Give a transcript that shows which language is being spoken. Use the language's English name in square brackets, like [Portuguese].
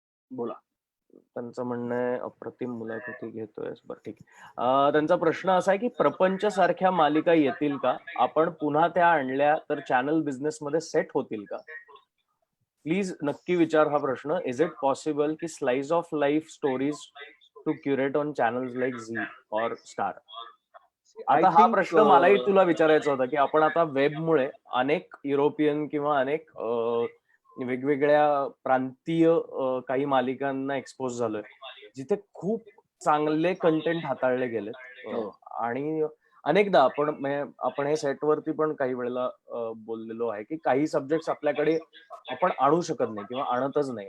[Marathi] बोला. त्यांचं म्हणणं आहे, अप्रतिम मुलाखती घेतोय. बरं, ठीक आहे. त्यांचा प्रश्न असा आहे की प्रपंच सारख्या मालिका येतील का? आपण पुन्हा त्या आणल्या तर चॅनल बिझनेस मध्ये सेट होतील का? प्लीज नक्की विचार हा प्रश्न. [English] Is it possible की slice of life stories to curate on channels like Zee और Star? [Marathi] आता हा प्रश्न मलाही तुला विचारायचा होता की आपण आता वेबमुळे अनेक युरोपियन किंवा अनेक वेगवेगळ्या प्रांतीय काही मालिकांना एक्सपोज झालोय, जिथे खूप चांगले कंटेंट हाताळले गेलेत. आणि अनेकदा आपण हे सेटवरती पण काही वेळेला बोललेलो आहे की काही सब्जेक्ट आपल्याकडे आपण आणू शकत नाही किंवा आणतच नाही.